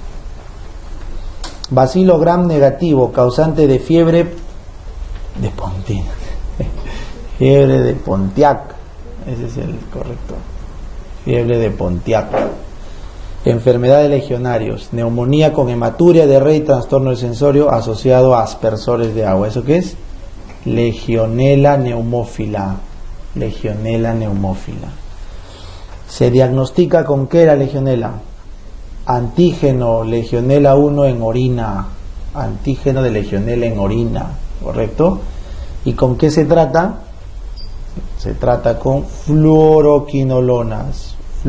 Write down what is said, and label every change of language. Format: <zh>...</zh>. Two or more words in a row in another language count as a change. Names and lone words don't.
<es>Bacilo gram negativo, causante de fiebre de Pontina. Fiebre de Pontiac, ese es el correcto. Fiebre de Pontiac. Enfermedad de legionarios, neumonía con hematuria, diarrea y trastorno del sensorio asociado a aspersores de agua. ¿Eso qué es? Legionella neumófila. Legionella neumófila. ¿Se diagnostica con qué la legionela? Antígeno Legionella 1 en orina. Antígeno de legionela en orina, ¿correcto? ¿Y con qué se trata? Se trata con fluoroquinolonas.</es>